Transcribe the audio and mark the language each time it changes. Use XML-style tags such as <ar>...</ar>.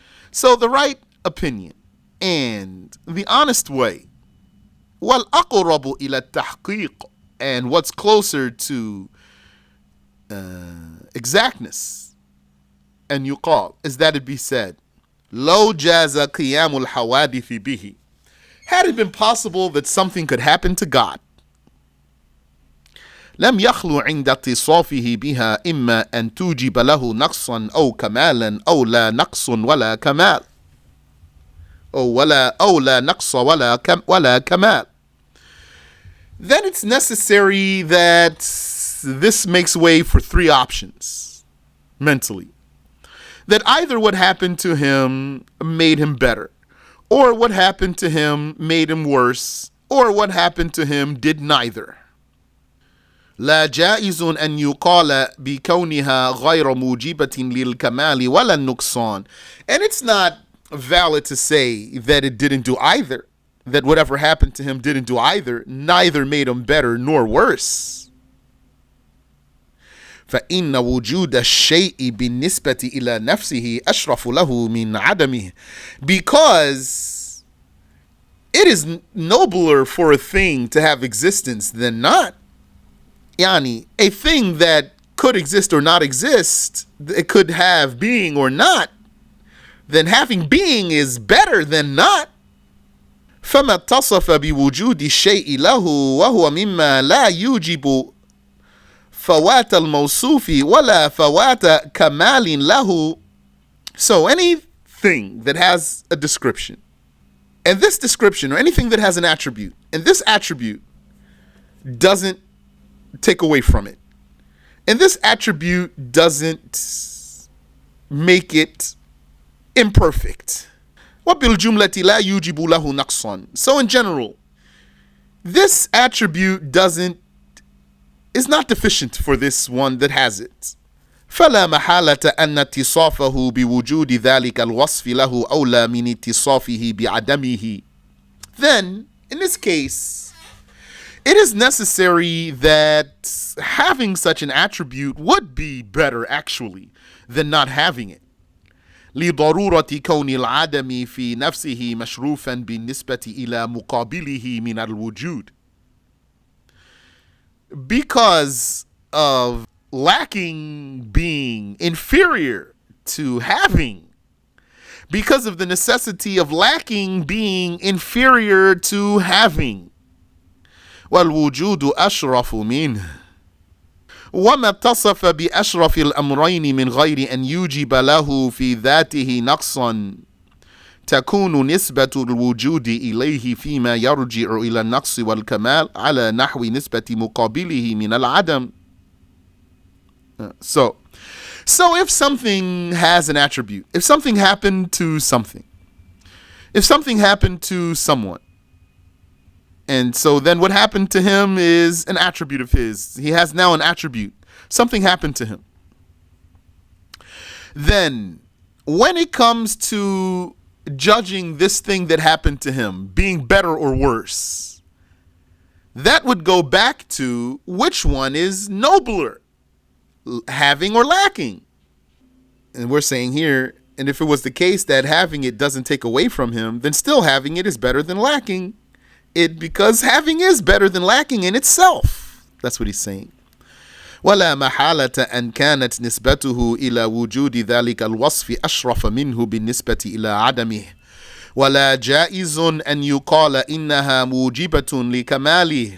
<en>So the right opinion and the honest way.</en> <ar>وَالْأَقْرَبُ إِلَى التَّحْقِيقِ.</ar> <en>And what's closer to exactness. And yuqal, is that it be said,</en> <ar>لَوْ جَازَ قِيَامُ الْحَوَادِثِ بِهِ.</ar> <en>Had it been possible that something could happen to God,</en> <ar>لم يخلو عند اتصافه بها إما أن توجب له نقصا أو كمالا أو لا نقص ولا كمال. أو لا نقص ولا كمال.</ar> <en>Then it's necessary that this makes way for three options mentally. That either what happened to him made him better, or what happened to him made him worse, or what happened to him did neither.</en> <ar>لا جائز أن يقال بكونها غير موجبة للكمال ولا النقصان.</ar> <en>And it's not valid to say that it didn't do either. That whatever happened to him didn't do either. Neither made him better nor worse.</en> <ar>فإن وجود الشيء بالنسبة إلى نفسه أشرف له من عدمه.</ar> <en>Because it is nobler for a thing to have existence than not. Yani, a thing that could exist or not exist, it could have being or not, then having being is better than not.</en> <ar>فما اتصف بوجود الشيء له وهو مما لا يوجب فوات الموصوف ولا فوات كمال له.</ar> <en>So anything that has a description, and this description, or anything that has an attribute, and this attribute doesn't take away from it, and this attribute doesn't make it imperfect.</en> <ar>وَبِالْجُمْلَةِ لَا يُوجِبُ لَهُ نَقْصًا.</ar> <en>So in general, this attribute is not deficient for this one that has it.</en> <ar>فلا محالة أن اتصافه بوجود ذلك الوصف له أولى من اتصافه بعدمه.</ar> <en>Then, in this case, it is necessary that having such an attribute would be better actually than not having it.</en> <ar>لضرورة كون العدم في نفسه مشروفا بالنسبة إلى مقابله من الوجود.</ar> <en>Because of lacking being inferior to having. Because of the necessity of lacking being inferior to having.</en> <ar>والوجود أشرف منه. وما اتصف بأشرف الأمرين من غير أن يوجب له في ذاته نقصا تكون نسبة الوجود إليه فيما يرجع إلى النقص والكمال على نحو نسبة مقابله من العدم.</ar> <en>So if something has an attribute, if something happened to something, if something happened to someone, and so then what happened to him is an attribute of his. He has now an attribute. Something happened to him. Then when it comes to judging this thing that happened to him being better or worse, that would go back to which one is nobler, having or lacking. And we're saying here, and if it was the case that having it doesn't take away from him, then still having it is better than lacking it, because having is better than lacking in itself. That's what he's saying.</en> <ar>ولا محالة أن كانت نسبته إلى وجود ذلك الوصف أشرف منه بالنسبة إلى عدمه ولا جائز أن يقال إنها موجبة لكماله.</ar>